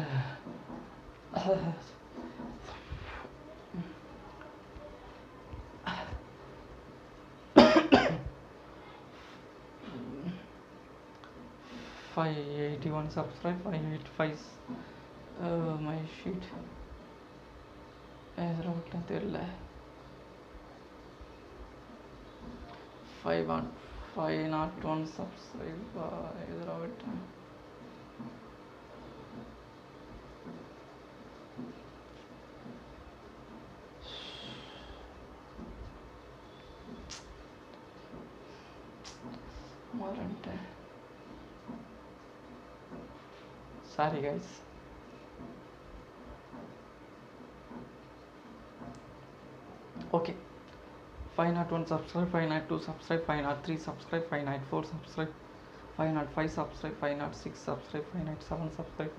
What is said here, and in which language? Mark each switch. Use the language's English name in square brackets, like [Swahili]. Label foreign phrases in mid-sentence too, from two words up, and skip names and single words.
[English] 581 subscribe, 585 my sheet [Tamil] எதில் தெரியல. 501 subscribe எதில் விட்டேன். மறந்துட்டேன். [English] Sorry guys. Okay. 501 subscribe, 502 subscribe, 503 subscribe, 594 subscribe, 505 subscribe, 506 subscribe, 507 subscribe,